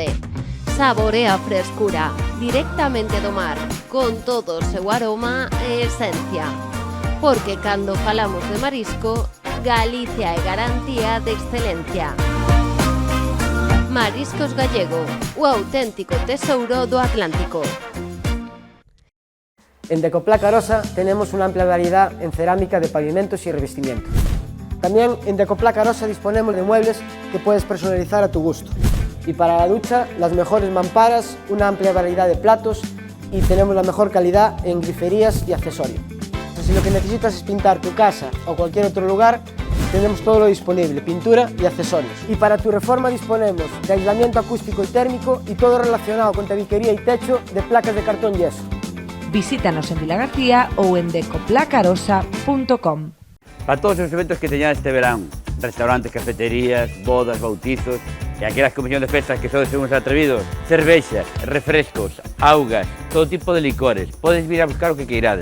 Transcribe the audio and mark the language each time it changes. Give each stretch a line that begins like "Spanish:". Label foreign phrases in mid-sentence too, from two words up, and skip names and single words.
Galician: Saborea a frescura directamente do mar, con todo o seu aroma e esencia. Porque cando falamos de marisco, Galicia é garantía de excelencia. Mariscos Gallego, o auténtico tesouro do Atlántico.
Spanish: En Decoplaca Arosa tenemos una amplia variedad en cerámica de pavimentos y revestimientos. También en Decoplaca Arosa disponemos de muebles que puedes personalizar a tu gusto. Y para la ducha, las mejores mamparas, una amplia variedad de platos y tenemos la mejor calidad en griferías y accesorios. Si lo que necesitas es pintar tu casa o cualquier otro lugar, tenemos todo lo disponible, pintura y accesorios. Y para tu reforma disponemos de aislamiento acústico y térmico y todo relacionado con tabiquería y techo de placas de cartón yeso.
Galician: Visítanos en Vila García ou en decoplacarosa.com. Para todos os eventos que teñan este verán, restaurantes, cafeterías, bodas, bautizos e aquelas comisións de festas que sodes uns atrevidos, cervexas, refrescos, augas, todo tipo de licores, podes vir a buscar o que queirades.